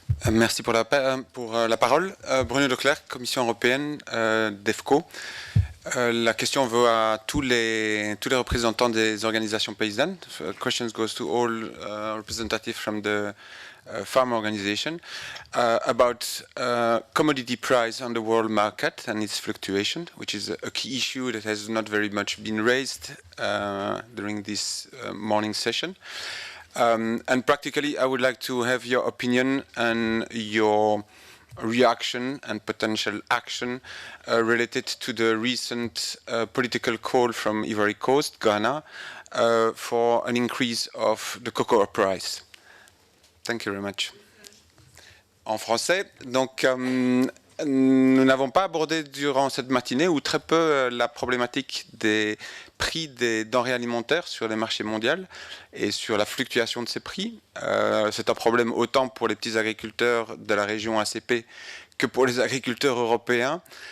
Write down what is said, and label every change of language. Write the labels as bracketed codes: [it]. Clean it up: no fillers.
[fr] Merci pour la parole. Bruno Leclerc, Commission européenne, DEFCO. La question va à tous les représentants des organisations paysannes. [en] Questions goes to all representatives from the farm organization about commodity price on the world market and its fluctuation, which is a key issue that has not very much been raised during this morning session. And practically, I would like to have your opinion and your reaction and potential action related to the recent political call from Ivory Coast, Ghana, for an increase of the cocoa price. Thank you very much. [fr] En français, donc nous n'avons pas abordé durant cette matinée ou très peu la problématique des prix des denrées alimentaires sur les marchés mondiaux et sur la fluctuation de ces prix. C'est un problème autant pour les petits agriculteurs de la région ACP que pour les agriculteurs européens.